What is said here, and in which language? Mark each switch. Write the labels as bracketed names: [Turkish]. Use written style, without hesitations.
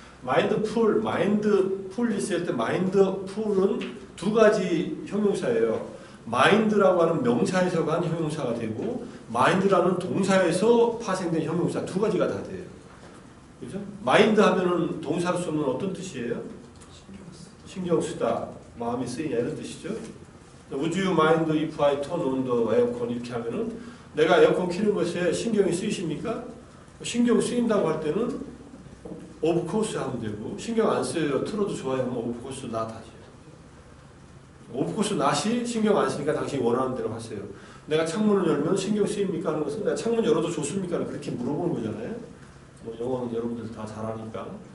[Korean] 마인드풀 있을 때 마인드풀은 두 가지 형용사예요. 마인드라고 하는 명사에서 간 형용사가 되고 마인드라는 동사에서 파생된 형용사 두 가지가 다 돼요. 그죠? 마인드 하면은 동사로 쓰면 어떤 뜻이에요? 신경 쓰다, 마음이 쓰이냐 이런 뜻이죠. [English] Would you mind if I turn on the aircon [Korean] 이렇게 하면은 내가 에어컨 켜는 것에 신경이 쓰이십니까? 신경 쓰인다고 할 때는 [English] of course [Korean] 하면 되고 신경 안 쓰여요. 틀어도 좋아요 하면 [English] of course not [Korean] 하죠. of course not이 신경 안 쓰니까 당신이 원하는 대로 하세요. 내가 창문을 열면 신경 쓰입니까? 하는 것은 내가 창문 열어도 좋습니까? 그렇게 물어보는 거잖아요. 뭐 영어는 여러분들 다 잘하니까.